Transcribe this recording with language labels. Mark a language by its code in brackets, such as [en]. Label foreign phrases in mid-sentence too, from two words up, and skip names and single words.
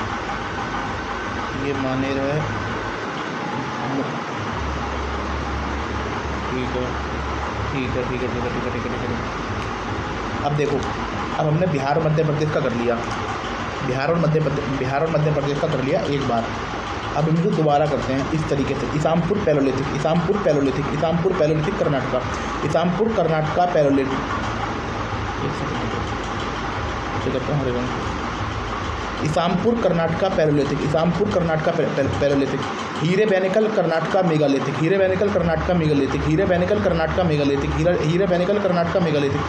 [hi] ये मानेर है, ठीक है। अब देखो, अब हमने बिहार और मध्य प्रदेश का कर लिया, बिहार और मध्य प्रदेश का कर लिया एक बार। अब हम इसे दोबारा करते हैं इस तरीके से। इसामपुर पैलोलिथिक कर्नाटका, इसामपुर कर्नाटका पैलोलिथिक। इसामपुर कर्नाटका पैलोलिथिक। हीरेबेनिकल कर्नाटका मेगालिथिक, हीरेबेनिकल कर्नाटका मेगालिथिक।